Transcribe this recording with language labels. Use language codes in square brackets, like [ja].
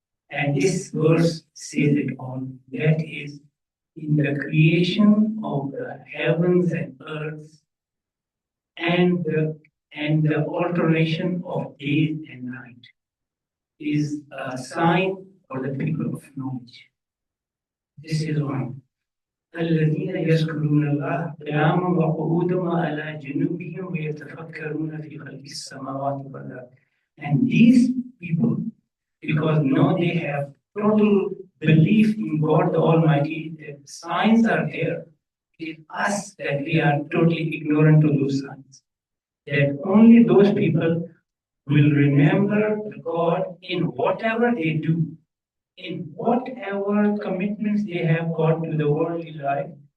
[en] And this verse says it all. That is, in the creation of the heavens and earth, and the alternation of day and night is a sign for the people of knowledge. This is one. [ar] الذين يذكرون الله قياما وقعودا وعلى جنوبهم ويتفكرون في خلق السماوات والأرض. [en] And these people, because now they have total belief in God the Almighty, the signs are there. It is us that we are totally ignorant of those signs. That only those people will remember God in whatever they do, in whatever commitments they have got to the worldly life.